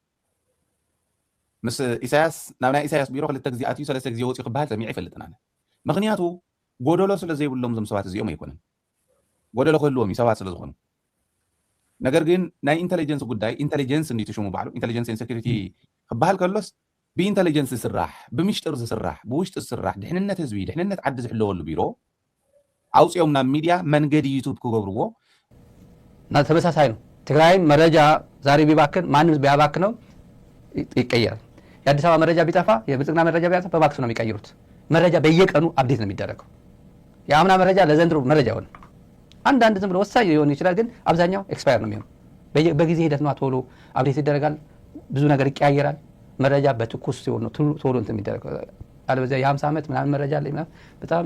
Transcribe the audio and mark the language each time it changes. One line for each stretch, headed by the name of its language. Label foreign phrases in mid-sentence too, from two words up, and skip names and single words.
Tigrinya: ምስ ኢሳያስ ናብ ናይ ኢሳያስ ቢሮ 2 ግዜ ኣትዩ 3 ግዜ ወፂኡ ክበሃል ሰሚዐ ይፈልጥና። ምክንያቱ ጎደሎ ስለ ዘይብሎም ዞም ሰባት እዚኦም ኣይኮነን፣ ጎደሎ ክህልዎም እዩ ሰባት ስለ ዝኾኑ። ነገር ግን ናይ ኢንተሊጀንስ ጉዳይ ኢንተሊጀንስ እንዲ ትሽሙ ባዕሉ
English: intelligence and security
Tigrinya: ክበሃል ከሎስ ብኢንተሊጀንስ ዝስራሕ ብምሽጥር ዝስራሕ ብውሽጢ ዝስራሕ ድሕንነት ህዝቢ ድሕንነት ዓዲ ዝሕለወሉ ቢሮ ኣውፅኦም ናብ ሚድያ መንገዲ ዩቱብ ክገብርዎ
Amharic: እና ተመሳሳይ ነው። ትግራይ መረጃ ዛሬ ቢባክን ማንም ቢያባክነው ይቀየራል። የአዲስ አበባ መረጃ ቢጠፋ የብልጽግና መረጃ ቢያጠፋ በባክስ ነው የሚቀይሩት። መረጃ በየቀኑ አፕዴት ነው የሚደረገው። የአምና መረጃ ለዘንድሮ መረጃ ሆነ። አንዳንድ ዝም ብሎ ወሳኝ ሊሆን ይችላል፣ ግን አብዛኛው ኤክስፓየር ነው የሚሆነው። በጊዜ ሂደት ነው ቶሎ አፕዴት ይደረጋል። ብዙ ነገር ይቀያየራል። መረጃ በትኩስ ሲሆን ነው ቶሎ እንትን የሚደረገው። አለበለዚያ የ50 ዓመት ምናምን መረጃ አለ ምናምን በጣም